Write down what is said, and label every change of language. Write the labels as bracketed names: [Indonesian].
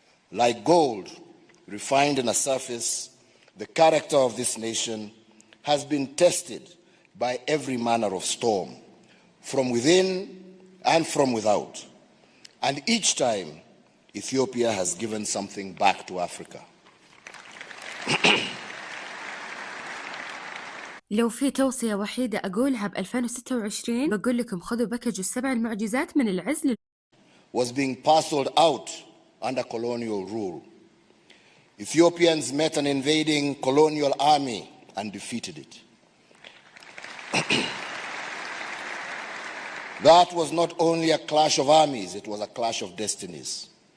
[English] Like gold refined in a surface, the character of this nation has been tested by every manner of storm, from within and from without. And each time, Ethiopia has given something back to Africa. [Arabic] لو في توصية وحيدة أقولها ب 2026 بقول لكم خذوا باكج السبع المعجزات من العز [English] was being parceled out under colonial rule. Ethiopians met an invading colonial army and defeated it. That was not only a clash of armies, it was a clash of destinies.